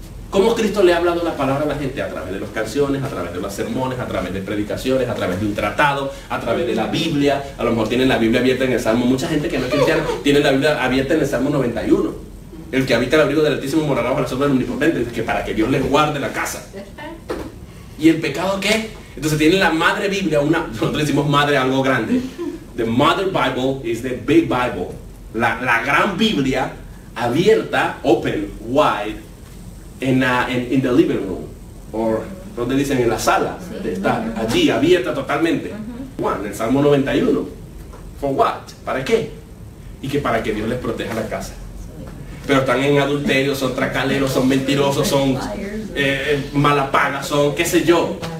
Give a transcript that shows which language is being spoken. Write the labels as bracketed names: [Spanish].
[Spanish] ¿Cómo Cristo le ha hablado la palabra a la gente? A través de las canciones, a través de los sermones, a través de predicaciones, a través de un tratado, a través de la Biblia. A lo mejor tienen la Biblia abierta en el Salmo. Mucha gente que no es cristiana tiene la Biblia abierta en el Salmo 91. El que habita el abrigo del Altísimo morará bajo la sombra del Omnipotente, que para que Dios les guarde la casa. ¿Y el pecado qué? Entonces tienen la madre Biblia, nosotros le decimos madre algo grande. [English] The Mother Bible is the Big Bible. [Spanish] La gran Biblia abierta, [English] open, wide, in the living room, [Spanish] o donde dicen en la sala, está allí abierta totalmente. Juan, el Salmo 91. [English] For what? [Spanish] ¿Para qué? Y que para que Dios les proteja la casa. Pero están en adulterio, son tracaleros, son mentirosos, son malapagas, son qué sé yo.